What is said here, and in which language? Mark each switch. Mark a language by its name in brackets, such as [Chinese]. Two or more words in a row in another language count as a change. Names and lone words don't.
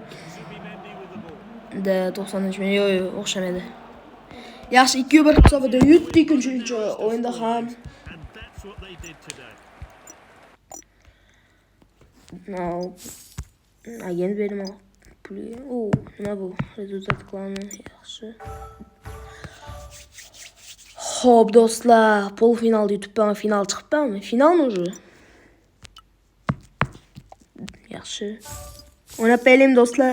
[English] Zubimendi with the ball. [Uzbek] Da 90-minut yo'q, o'xshamaydi. Yaxshi, 2-1 hisobida yutdik uchinchi o'yinda ham. [English] And that's what they did today. [Uzbek] Agent bermoq. Nima bu? Rezultat klani yaxshi. Xo'p, do'stlar, polfinalda yutibman, final chiqibmanmi? Finalmi o'zi? Yaxshi. O'ynab qo'yaylik, do'stlar.